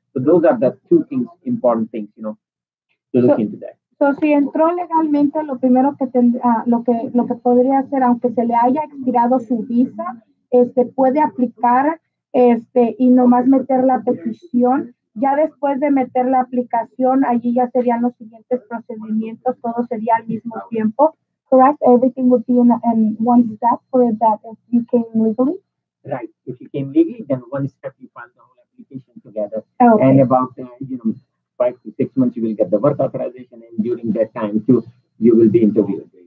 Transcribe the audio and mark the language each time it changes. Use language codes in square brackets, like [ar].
[en] So those are the two things, important things, to look into that. So, [es] si entró legalmente, lo primero que lo que podría hacer, aunque se le haya expirado su visa, puede aplicar y nomás meter la petición. Ya después de meter la aplicación, allí ya serían los siguientes procedimientos, todo sería al mismo tiempo. [en] Correct? Everything would be in one step for that if you came legally? Right. If you came legally, then one step you file the whole application together. Okay. And about 5 to 6 months you will get the work authorization, and during that time too, you will be interviewed.